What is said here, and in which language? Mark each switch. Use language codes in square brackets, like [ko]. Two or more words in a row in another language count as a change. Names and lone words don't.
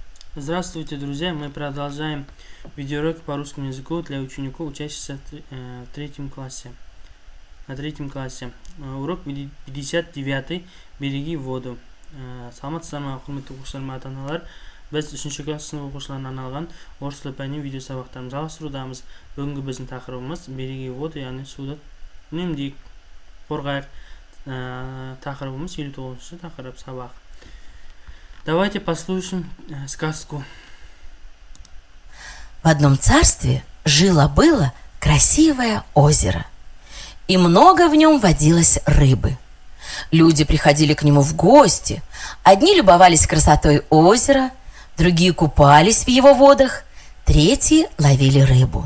[ru] Здравствуйте, друзья! Мы продолжаем видеоурок по русскому языку для учеников, учащихся в третьем классе. На третьем классе. Урок 59. Береги воду. [kk] Саламатсыздар, құрметті оқушыларым, ата-аналар. Біз 3-ші класс сынып оқушыларына арналған орыс тілі пәнінен видео сабақтарымызды жалғастырудамыз. Бүгінгі біздің тақырыбымыз [ru] береги воду, [kk] яғни суды үнемдейік, қорғайық. Тақырыбымыз 59-ші тақырып сабақ. [ru] Давайте послушаем сказку. В одном царстве жило-было красивое озеро, и много в нем водилось рыбы. Люди приходили к нему в гости, одни любовались красотой озера, другие купались в его водах, третьи ловили рыбу.